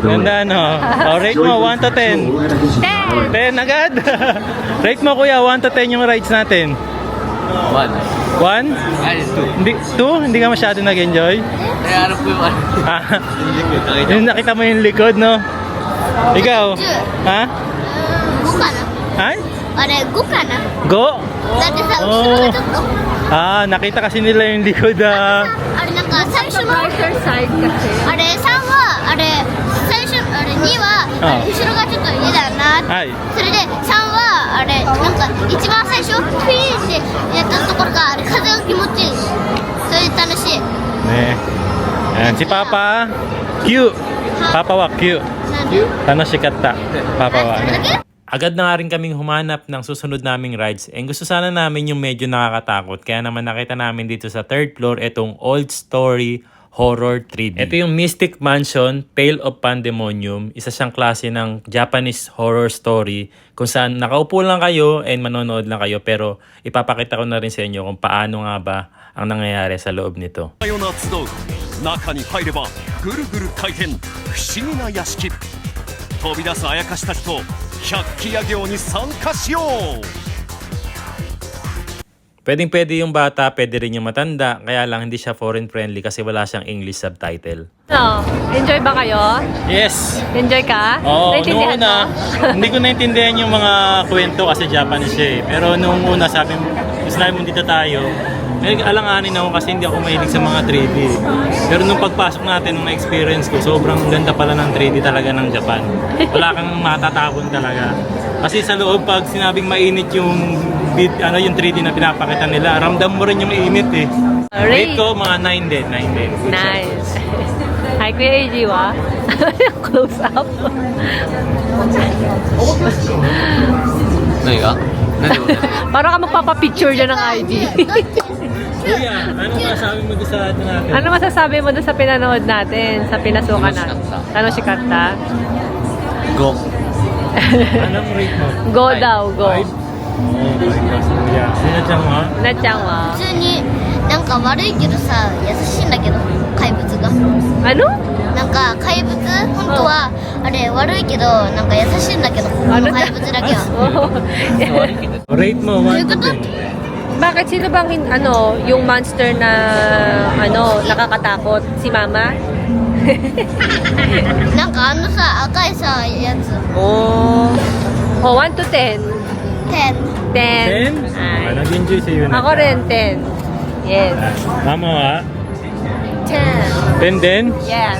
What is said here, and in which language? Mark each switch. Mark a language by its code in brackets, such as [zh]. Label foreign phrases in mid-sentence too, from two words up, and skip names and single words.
[tl] Ganda no? Oh, rate mo 1 to 10. 10 agad? Rate mo kuya 1 to 10 yung rides natin. 1? 1? Hindi, 2? Hindi ka masyado nag-enjoy? Kaya ano po yung ano? Ah, yung nakita mo yung likod no? Ikaw? Ha? [ja] 5 かな [tl] Ay? [ja] あれ5かな Go? だってさ後ろがちょっと [tl] Ah, nakita kasi nila yung likod ah. [ja] あれなんか最初の [en] Brighter side kasi. [ja] あれ3はあれ最初あれ2はあれ後ろがちょっと嫌だなってはい。それで3はあれなんか一番最初フィーってやったところがあれ風が気持ちいいそれで楽しい [tl] Ne. Ayan, si Papa. Q. [ja] Papa wa Q. なんで Tanoshikatta. Papa wa. それだけ [tl] Agad na nga rin kaming humanap ng susunod naming rides. And gusto sana namin yung medyo nakakatakot. Kaya naman nakita namin dito sa 3rd floor itong Old Story Horror 3D. Ito yung Mystic Mansion Tale of Pandemonium. Isa siyang klase ng Japanese [en] horror story [tl] kung saan nakaupo lang kayo and manonood lang kayo. Pero ipapakita ko na rin sa inyo kung paano nga ba ang nangyayari sa loob nito. [ja] ような集う中に入ればぐるぐる回転不思議な屋敷飛び出すあやかしたちと百鬼夜行に参加しよう [tl] Pwedeng-pwede yung bata, pwede rin yung matanda. Kaya lang hindi siya [en] foreign friendly [tl] kasi wala siyang [en] English subtitle. [tl] No, enjoy ba kayo? [en] Yes! [tl] Enjoy ka? Oo, Naintindihan nung una, mo? hindi ko naintindihan yung mga kwento kasi Japanese siya eh. Pero nung una sabi mo, gusto namin dito tayo, may alanganin ako kasi hindi ako mahilig sa mga 3D. Pero nung pagpasok natin, nung experience ko, sobrang ganda pala ng 3D talaga ng Japan. Wala kang matatakon talaga. Kasi sa loob, pag sinabing mainit yung yung 3D na pinapakita nila, ramdam mo rin yung init eh. Rate ko, mga 9 din, 9 din. [en] Nice. [tl] Hi, Kuya AJ wa. [en] Close up. [ja] 何が何でもない [tl] Parang ka magpapapicture dyan ng ID. Kuya, ano masasabi mo doon sa atin natin? Ano masasabi mo doon sa pinanood natin? Sa pinasukan natin? Tanoshikatta? [ja] Go [tl] Anong rate mo? Go daw, go. 5? Oo, 5 kasi kuya. Sinadyan mo ha? [ja] Nachang wa. 普通になんか悪いけどさ優しいんだけど怪物が [tl] Ano? [ja] なんか怪物本当はあれ悪いけどなんか優しいんだけどこの怪物だけは [tl] Rate mo, 1 to 10. Bakit sino bang yung monster na nakakatakot? Si Mama? [ja] なんかあのさ赤いさやつ [en] Oh. Oh, 1 to 10. 10 10. 10? Ay. [tl] Nag-enjoy sa'yo na. Ako rin 10. Yes. Tama ha? 10. 10 din? [en] Yes.